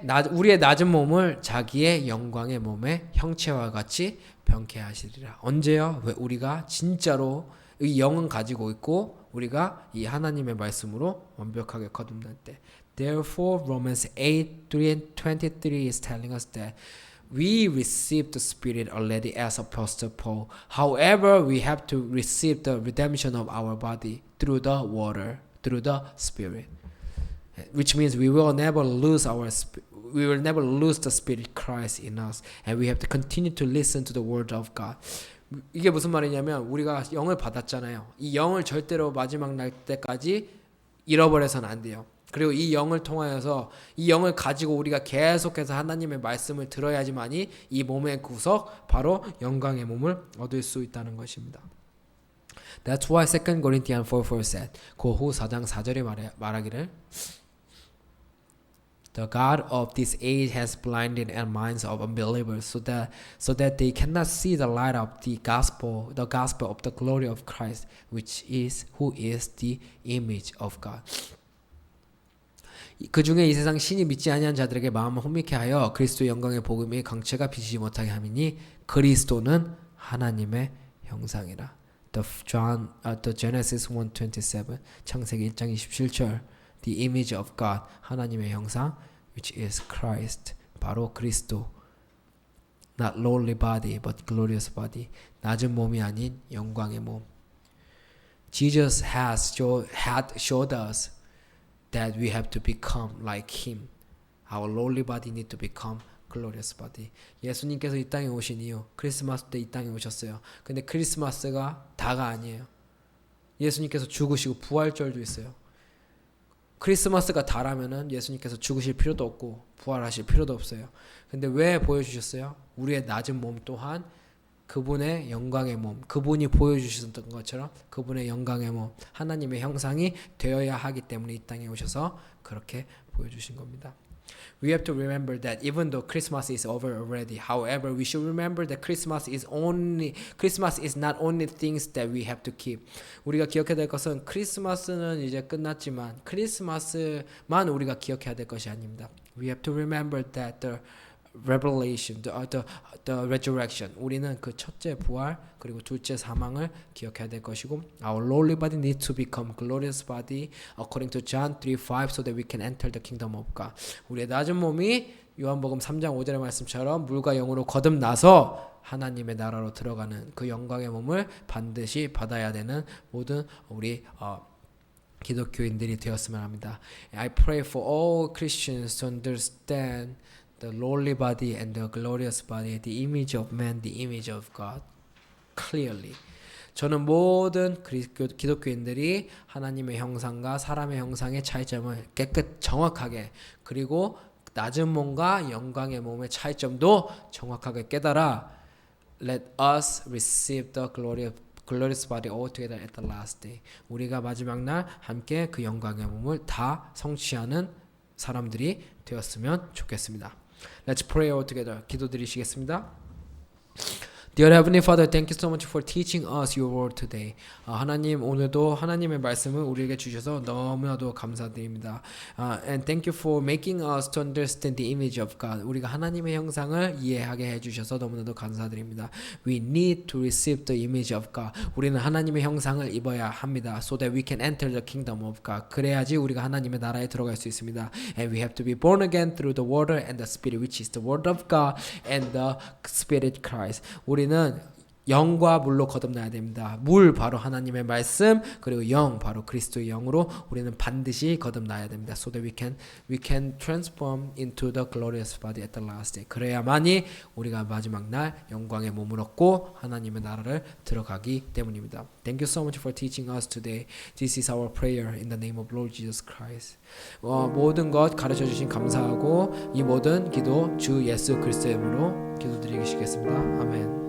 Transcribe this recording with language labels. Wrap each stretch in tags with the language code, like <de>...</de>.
<ko>우리의 낮은 몸을 자기의 영광의 몸의 형체와 같이 변케 하시리라. 언제요? 왜 우리가 진짜로 이 영은 가지고 있고 우리가 이 하나님의 말씀으로 완벽하게 거듭날 때.</ko> <en>Therefore, Romans 8:23 is telling us that we received the Spirit already as Apostle Paul. However, we have to receive the redemption of our body through the water, through the Spirit. Which means we will never lose the Spirit Christ in us, and we have to continue to listen to the Word of God.</en> <ko>이게 무슨 말이냐면 우리가 영을 받았잖아요. 이 영을 절대로 마지막 날 때까지 잃어버려서는 안 돼요. 그리고 이 영을 통하여서 이 영을 가지고 우리가 계속해서 하나님의 말씀을 들어야지만이 이 몸의 구석 바로 영광의 몸을 얻을 수 있다는 것입니다.</ko> <en>That's why 2 Corinthians 4:4 said</en> <ko>그 후 4장 4절에 말하기를</ko> <en>The God of this age has blinded the minds of unbelievers so that they cannot see the light of the gospel of the glory of Christ, who is the image of God.</en> <ko>그 중에 이 세상 신이 믿지 아니한 자들에게 마음을 혼미케 하여 그리스도의 영광의 복음이 강체가 비치지 못하게 함이니 그리스도는 하나님의 형상이라.</ko> <en>The Genesis 1:27</en> <ko>창세기 1장 27절</ko> <en>The image of God</en> <ko>하나님의 형상</ko> <en>which is Christ</en> <ko>바로 그리스도</ko> <en>not lowly body but glorious body</en> <ko>낮은 몸이 아닌 영광의 몸.</ko> <en>Jesus had showed us that we have to become like him. Our lowly body need to become glorious body.</en> <ko>예수님께서 이 땅에 오신 이유 크리스마스 때 이 땅에 오셨어요. 근데 크리스마스가 다가 아니에요. 예수님께서 죽으시고 부활절도 있어요. 크리스마스가 다라면은 예수님께서 죽으실 필요도 없고 부활하실 필요도 없어요. 근데 왜 보여주셨어요? 우리의 낮은 몸 또한 그분의 영광의 몸, 그분이 보여주셨던 것처럼 그분의 영광의 몸, 하나님의 형상이 되어야 하기 때문에 이 땅에 오셔서 그렇게 보여주신 겁니다.</ko> <en>We have to remember that even though Christmas is over already, however, we should remember that Christmas is not only things that we have to keep.</en> <ko>우리가 기억해야 될 것은 크리스마스는 이제 끝났지만 크리스마스만 우리가 기억해야 될 것이 아닙니다.</ko> <en>We have to remember that the revelation, the resurrection.</en> <ko>우리는 그 첫째 부활 그리고 둘째 사망을 기억해야 될 것이고,</ko> <en>our lowly body needs to become glorious body according to John 3:5, so that we can enter the kingdom of God.</en> <ko>우리의 낮은 몸이 요한복음 3장 5절의 말씀처럼 물과 영으로 거듭나서 하나님의 나라로 들어가는 그 영광의 몸을 반드시 받아야 되는 모든 우리 기독교인들이 되었으면 합니다.</ko> <en>I pray for all Christians to understand the lowly body and the glorious body, the image of man, the image of God, clearly.</en> <ko>저는 모든 기독교인들이 하나님의 형상과 사람의 형상의 차이점을 정확하게 그리고 낮은 몸과 영광의 몸의 차이점도 정확하게 깨달아</ko> <en>Let us receive the glorious body all together at the last day.</en> <ko>우리가 마지막 날 함께 그 영광의 몸을 다 성취하는 사람들이 되었으면 좋겠습니다.</ko> <en>Let's pray all together.</en> <ko>기도드리시겠습니다.</ko> <en>Dear Heavenly Father, thank you so much for teaching us your word today.</en> <ko>하나님 오늘도 하나님의 말씀을 우리에게 주셔서 너무나도 감사드립니다.</ko> <en>And thank you for making us to understand the image of God.</en> <ko>우리가 하나님의 형상을 이해하게 해주셔서 너무나도 감사드립니다.</ko> <en>We need to receive the image of God.</en> <ko>우리는 하나님의 형상을 입어야 합니다.</ko> <en>So that we can enter the kingdom of God.</en> <ko>그래야지 우리가 하나님의 나라에 들어갈 수 있습니다.</ko> <en>And we have to be born again through the water and the spirit, which is the word of God and the spirit Christ.</en> <ko>우리는 영과 물로 거듭나야 됩니다. 물 바로 하나님의 말씀, 그리고 영 바로 그리스도의 영으로 우리는 반드시 거듭나야 됩니다.</ko> <en>So that we can transform into the glorious body at the last day.</en> <ko>그래야만이 우리가 마지막 날 영광의 몸을 얻고 하나님의 나라를 들어가기 때문입니다.</ko> <en>Thank you so much for teaching us today. This is our prayer in the name of Lord Jesus Christ.</en> <ko>모든 것 가르쳐 주신 감사하고 이 모든 기도 주 예수 그리스도의 이름으로 기도드리겠습니다. 아멘.</ko>